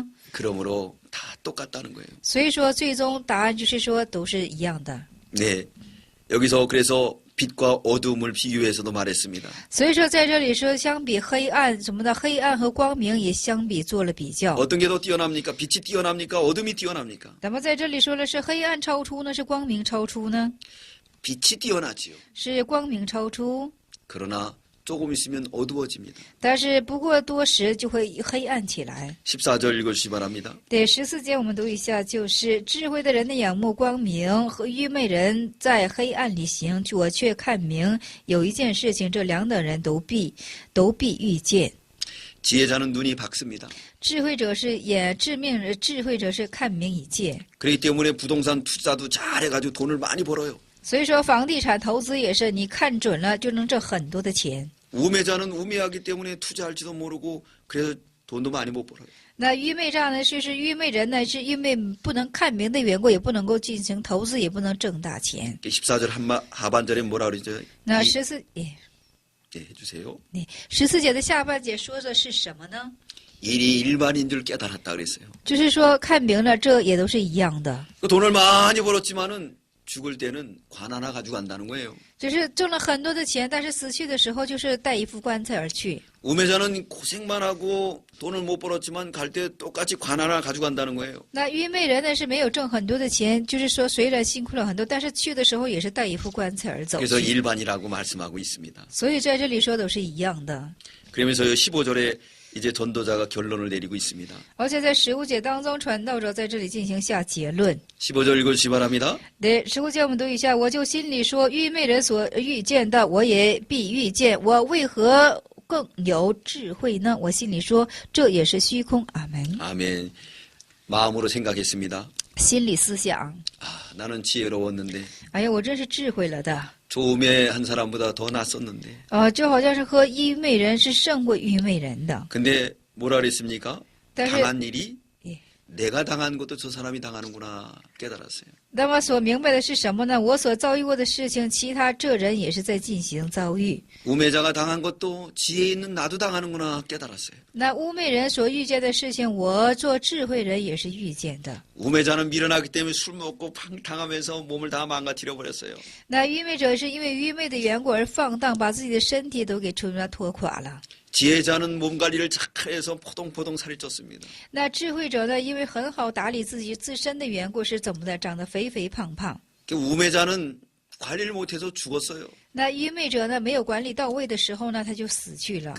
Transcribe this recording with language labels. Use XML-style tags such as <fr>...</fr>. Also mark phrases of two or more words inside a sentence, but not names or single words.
<ko>그러므로 다 똑같다는 거예요.</ko> <zh>所以说，最终答案就是说都是一样的。</zh> <ko>네. 여기서 그래서 빛과 어둠을 비유해서도 말했습니다.</ko> <zh>所以说，在这里说，相比黑暗什么的，黑暗和光明也相比做了比较。</zh> <ko>어떤 게 더 뛰어납니까? 빛이 뛰어납니까? 어둠이 뛰어납니까?</ko> <zh>那么在这里说的是黑暗超出呢，是光明超出呢？</zh> <ko>빛이 뛰어나지요.</ko> <zh>是光明超出，</zh> <ko>그러나 조금 있으면 어두워집니다.</ko> <zh>但是不过多时就会黑暗起来。</zh> <ko>14절 읽어주시기 바랍니다.</ko> <zh>第14节我们读一下，就是智慧的人的仰慕光明，和愚昧人在黑暗里行。我却看明有一件事情，这两等人都必遇见。</zh> <ko>지혜자는 눈이 밝습니다.</ko> <zh>智慧者是眼智命人，智慧者是看明一切。</zh> <ko>그렇기 때문에 부동산 투자도 잘해가지고 돈을 많이 벌어요.</ko> <zh>所以说，房地产投资也是，你看准了就能挣很多的钱。</zh> <ko>우매자는 우매하기 때문에 투자할지도 모르고 그래서 돈도 많이 못 벌어요.</ko> <zh>那愚昧账呢，就是愚昧人呢，是因为不能看明的缘故，也不能够进行投资，也不能挣大钱。</zh> <ko>14절 하반절에 뭐라 그러죠?</ko> <zh>那14</zh> <ko>해주세요.</ko> <zh>14节的下半节说的是什么呢？</zh> <ko>일이 일반인 줄 깨달았다 그랬어요.</ko> <zh>就是说看明了，这也都是一样的。</zh> <ko>그 돈을 많이 벌었지만은 죽을 때는 관 하나 가지고 간다는 거예요.</ko> <zh>就是挣了很多的钱，但是死去的时候就是带一副棺材而去。</zh> <ko>우매자는 고생만 하고 돈을 못 벌었지만 갈 때 똑같이 관 하나 가지고 간다는 거예요.</ko> <zh>那愚昧人呢是没有挣很多的钱，就是说虽然辛苦了很多，但是去的时候也是带一副棺材而走</zh> <ko>그래서</ko> <zh>去。</zh> <ko>일반이라고 말씀하고 있습니다.</ko> <zh>所以在这里说都是一样的。</zh> <ko>그러면서 15절에 이제 전도자가 결론을 내리고 있습니다.</ko> <zh>而且在15节当中，传道者在这里进行下结论。</zh> <ko>15절 읽어주시기 바랍니다.</ko> <zh>对，15节我们读一下，我就心里说，愚昧人所遇见的，我也必遇见。我为何更有智慧呢？我心里说，这也是虚空。阿门。</zh> <ko>아멘. 마음으로 생각했습니다.</ko> <zh>心里思想，</zh> <ko>아, 나는 지혜로웠는데</ko> <zh>哎呀，我真是智慧了的。</zh> <ko>조음의 한 사람보다 더 낫었는데</ko> <zh>就好像是和愚昧人是胜过愚昧人的。</zh> <ko>근데 뭐라 그랬습니까?</ko> <zh>但是，</zh> <ko>당한 일이 예. 내가 당한 것도 저 사람이 당하는구나 깨달았어요.</ko> <zh>那么所明白的是什么呢？我所遭遇过的事情，其他这人也是在进行遭遇。</zh> <ko>우매자가 당한 것도 지혜 있는 나도 당하는구나 깨달았어요.</ko> <zh>那污昧人所遇见的事情，我做智慧人也是遇见的。</zh> <ko>우매자는 미련하기 때문에 술 먹고 방탕하면서 몸을 다 망가뜨려 버렸어요.</ko> <zh>那愚昧者是因为愚昧的缘故而放荡，把自己的身体都给拖垮了。</zh> <ko>지혜자는 몸 관리를 착해서 포동포동 살이 쪘습니다.</ko> <zh>那智慧者呢，因为很好打理自己自身的缘故，是怎么的？长得肥肥胖胖。</zh> <ko>우매자는 관리를 못해서 죽었어요.</ko> <zh>那愚昧者呢，没有管理到位的时候呢，他就死去了。</zh>